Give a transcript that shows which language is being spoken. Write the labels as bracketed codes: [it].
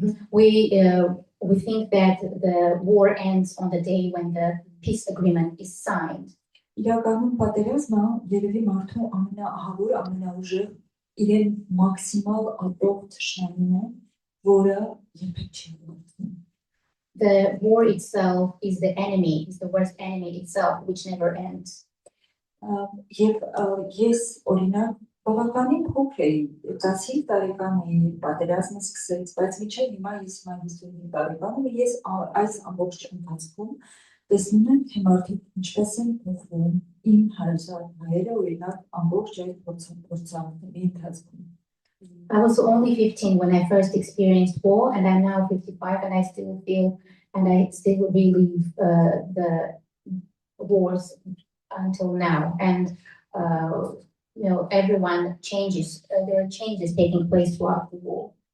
[en] We think that the war ends on the day when the peace agreement is signed. [hy] Իրականում պատերազմը երևի մարդու ամենաահավոր, ամենաուժեղ իրեն մաքսիմալ ատող թշնամին է, որը երբեք չի ավարտվում։ [en] The war itself is the enemy, is the worst enemy itself, which never ends. [hy] Եվ ես օրինակ բավականին փոքր էի, 15 տարեկան էի, պատերազմը սկսեց, բայց մինչև հիմա ես 55 տարեկան եմ, ես այս ամբողջ ընթացքում տեսնում եմ, թե մարդիկ ինչպես են փոխվում իմ հարազատ հայերը, օրինակ ամբողջ այդ փորձանքների ընթացքում։ [en] I was only 15 when I first experienced war, and I'm now 55, and I still feel and I still relive the wars until now. And everyone changes. There are changes taking place throughout the war.